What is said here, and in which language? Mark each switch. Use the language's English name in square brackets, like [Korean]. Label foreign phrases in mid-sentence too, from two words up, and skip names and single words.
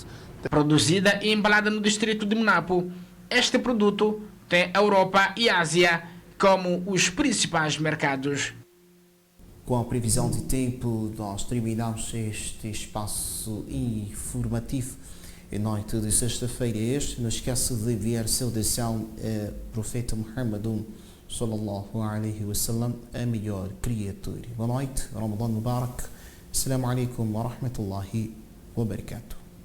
[Portuguese] Produzida e embalada no distrito de Munapo, este produto tem a Europa e a Ásia como os principais mercados. Com a previsão de tempo, nós terminamos este espaço informativo em noite de sexta-feira. Não esqueça de enviar saudação ao profeta Muhammad [Arabic] صلى الله عليه وسلم, [Portuguese] a melhor criatura. Boa noite, [Arabic] رمضان مبارك. السلام عليكم ورحمة الله وبركاته.